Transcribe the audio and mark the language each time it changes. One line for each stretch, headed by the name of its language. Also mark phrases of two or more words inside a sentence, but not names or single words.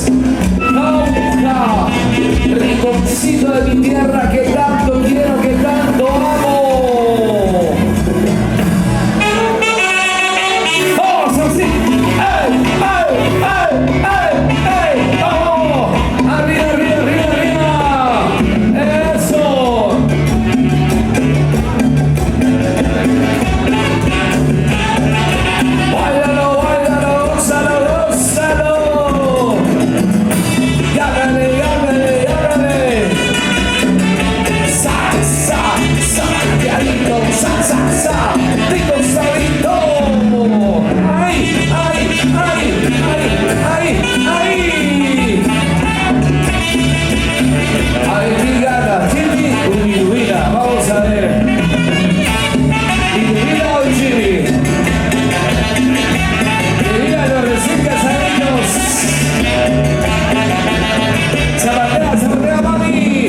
Spanish: Nauja, rinconcito de mi tierra que tanto quiero, que tanto amo. Vamos así. ¡Ey, ey, ey, ey, ey! ¡Vamos! ¡Arriba, arriba, arriba, arriba! ¡Eso! Báilalo, báilalo, gózalo, gózalo. Llárale, llárale, llárale. Sa, sa, sabateadito, sa, sa, sa. Rico sabito. Ay, ay, ay, ay, ay, ay. Ay, mi gana, Jimmy, Lidomira. Vamos a ver. Lidomira o Jimmy. Lidomira, los recién casaditos. Zapatea, zapatea, mami.